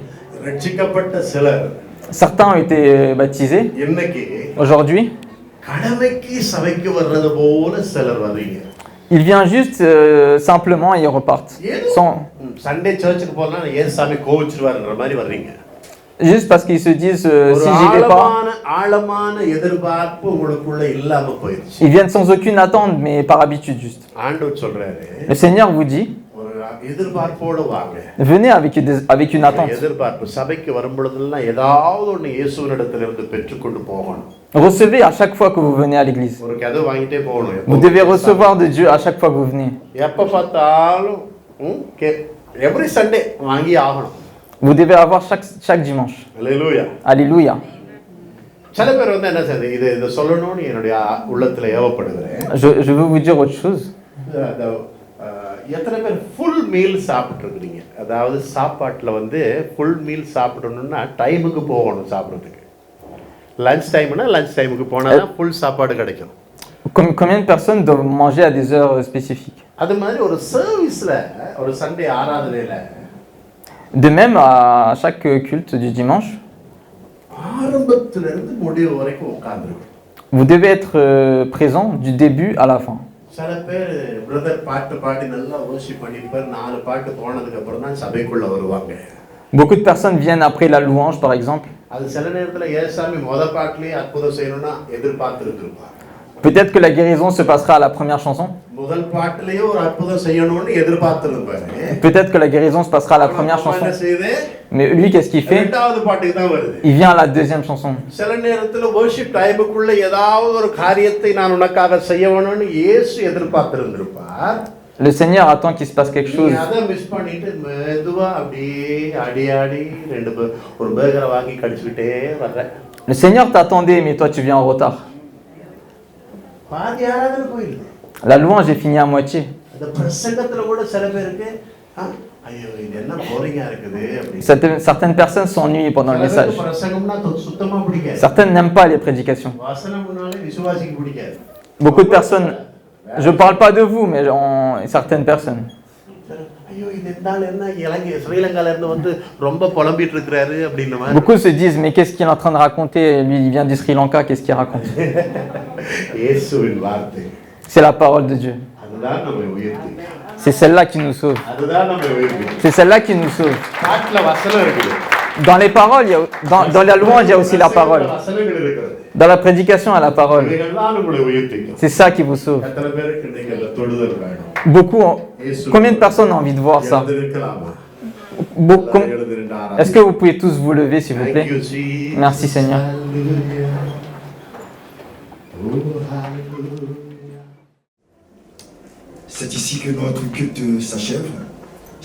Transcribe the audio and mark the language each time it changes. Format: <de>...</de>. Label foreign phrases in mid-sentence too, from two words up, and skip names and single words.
<ta>ரட்சிக்கப்பட்ட சிலர்</ta> <fr>Certains ont été baptisés.</fr> <ta>இன்னைக்கு</ta> <fr>Aujourd'hui,</fr> <ta>கடமைக்கு சபைக்கு வர்றது போல சிலர் வர்றீங்க.</ta> <fr>ils viennent juste simplement et ils repartent.</fr> <ta>சண்டே சர்ச்சுக்கு போனா ஏசாமி கோவிச்சிடுவாருன்ற மாதிரி வர்றீங்க.</ta> <fr>Juste parce qu'ils se disent si j'y vais pas.</fr> <ta>ஆழமான எதிர்பார்ப்பு உங்களுக்குள்ள இல்லாம போயிடுச்சு.</ta> <fr>Ils viennent sans aucune attente mais par habitude juste.</fr> <ta>ஆண்டவர் சொல்றாரு.</ta> <fr>Le Seigneur vous dit</fr> <ta>எதிர்பார்ப்போட வாங்க.</ta> <fr>venez avec une attente.</fr> <ta>எதிர்பார்ப்பு சபைக்கு வரும்பொழுதெல்லாம் ஏதாவது ஒன்று இயேசுவினிடத்திலிருந்து பெற்றுக்கொண்டு போகணும்.</ta> <fr>Recevez à chaque fois que vous venez à l'église.</fr> <ta>ஒரு கதை வாங்கிட்டே போகணும்.</ta> <fr>Vous devez recevoir de Dieu à chaque fois que vous venez.</fr> <ta>எப்ப பார்த்தாலும்</ta> <en>every Sunday</en> <ta>வாங்கி ஆகணும்.</ta> <fr>Vous devez avoir chaque dimanche. Alléluia. Alléluia.</fr> <ta>சில பேர் வந்து என்ன செய்யுது இதை சொல்லணும்னு என்னுடைய உள்ளத்துல ஏவப்படுகிறேன்.</ta> <fr>Je veux vous dire autre chose.</fr> <ta>எத்தனை பேர்</ta> <en>full meal</en> <ta>சாப்பிட்டுருக்கிறீங்க? அதாவது சாப்பாட்டில் வந்து</ta> <en>full meal</en> <ta>சாப்பிடணும்னா டைமுக்கு போகணும் சாப்பிட்றதுக்கு.</ta> <en>lunch time</en> <ta>லஞ்ச் டைமுக்கு போனால் தான் ஃபுல் சாப்பாடு கிடைக்கும்.</ta> <fr>Combien de personnes doivent manger à des heures spécifiques?</fr> <ta>அது மாதிரி ஒரு சர்வீஸில் ஒரு சண்டே ஆராதனையில்</ta> <fr>De même, à chaque culte du dimanche,</fr> <ta>ஆரம்பத்திலிருந்து முடிவு வரைக்கும் உட்கார்ந்துருக்கணும்.</ta> <fr>vous devez être présent du début à la fin.</fr> <ta>சில பேர் பிரதர் பாட்டு பாடி நல்லா வர்ஷிப் பண்ணிருப்பார். 4 பாட்டு போனதுக்கு அப்புறம் தான் சபைக்குள்ள வருவாங்க.</ta> <fr>Beaucoup de personnes viennent après la louange, par exemple.</fr> <ta>அது சில நேரத்தில் ஏசாமி முதல் பாட்டிலேயே அற்புதம் செய்யணும்னா எதிர்பார்த்துருப்பாங்க.</ta> <fr>Peut-être que la guérison se passera à la première chanson.</fr> <ta>முதல் பாட்டிலேயே ஒரு அற்புதம் செய்யணும்னு எதிர்பார்த்துருப்பாரு.</ta> <fr>Peut-être que la guérison se passera à la première chanson. Mais lui, qu'est-ce qu'il fait?</fr> <ta>இரண்டாவது பாட்டுக்கு தான் வருது.</ta> <fr>Il vient à la deuxième chanson.</fr> <ta>சில நேரத்தில் வர்ஷிப் டைமுக்குள்ள ஏதாவது ஒரு காரியத்தை நான் உனக்காக செய்யணும்னு இயேசு எதிர்பார்த்திருந்திருப்பார்.</ta> <fr>Le Seigneur attend qu'il se passe quelque chose.</fr> <ta>அதை மிஸ் பண்ணிட்டு மெதுவா அப்படியே அடி ஒரு பேகரை வாங்கி கடிச்சுக்கிட்டே வர்ற.</ta> <fr>Le Seigneur t'attendait, mais toi tu viens en retard.</fr> <ta>பாதி ஆராதனை போயிடுது.</ta> <fr>La louange est finie à moitié.</fr> <ta>அந்த பிரசங்கத்துல கூட சில பேருக்கு ஐயோ இது என்ன போரிங்கா இருக்குது அப்படி.</ta> <fr>Certaines personnes s'ennuient pendant le message.</fr> <ta>பிரசங்கம்னா சுத்தமா பிடிக்காது.</ta> <fr>Certaines n'aiment pas les prédications.</fr> <ta>வசனம்னாலே விசுவாசிக்கு பிடிக்காது.</ta> <fr>Beaucoup de personnes, je parle pas de vous, mais certaines personnes.</fr> <ta>ஐயோ இது இருந்தால என்ன இலங்கை ஸ்ரீலங்கால இருந்து வந்து ரொம்ப புலம்பிட்டு இருக்காரு அப்படின மாதிரி.</ta> <fr>Beaucoup se disent mais qu'est-ce qu'il est en train de raconter? Lui il vient du Sri Lanka, qu'est-ce qu'il raconte?</fr> <ta>இயேசுவின் வார்த்தை.</ta> <fr>C'est la parole de Dieu.</fr> <ta>அதுதான் நம்மை உயர்த்துது.</ta> <fr>C'est celle-là qui nous sauve.</fr> <ta>அதுதான் நம்மை உயர்த்துது.</ta> <fr>C'est celle-là qui nous sauve.</fr> <ta>பாட்டுல வசனம் இருக்குது.</ta> <fr>Dans les paroles, dans la louange, il y a aussi la parole.</fr> <ta>வசனங்கள் இருக்குது.</ta> <fr>Dans la prédication, il y a la parole.</fr> <ta>இவைகள்லாம் நம்மை உயர்த்துது.</ta> <fr>C'est ça qui vous sauve.</fr> <ta>எத்தனை பேருக்கு இன்னைக்கு அந்த தொடுதல் வேணும்?</ta> <fr>Beaucoup. Combien de personnes ont envie de voir ça? Est-ce que vous pouvez tous vous lever, s'il vous plaît? Merci, Seigneur. C'est ici que notre culte s'achève.</fr>